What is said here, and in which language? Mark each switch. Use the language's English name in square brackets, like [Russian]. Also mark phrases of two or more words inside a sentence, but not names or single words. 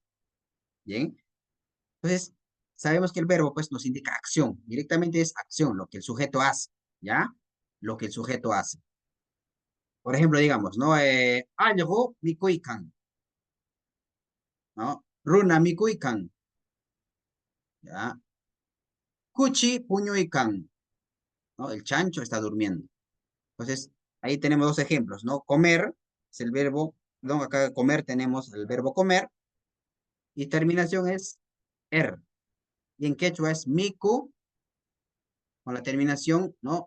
[Spanish] Bien. Entonces, sabemos que el verbo pues nos indica acción. Directamente es acción, lo que el sujeto hace, ¿ya? Lo que el sujeto hace. Por ejemplo, digamos, ¿no? [Quechua] Algo mikuikan, ¿no? Runa mikuikan, ¿ya? Kuchi puñuikan, [Spanish] ¿no? El chancho está durmiendo. Entonces, ahí tenemos dos ejemplos, ¿no? Comer es el verbo, ¿no? Acá comer tenemos el verbo comer y terminación es er. Y en quechua es miku con la terminación, ¿no?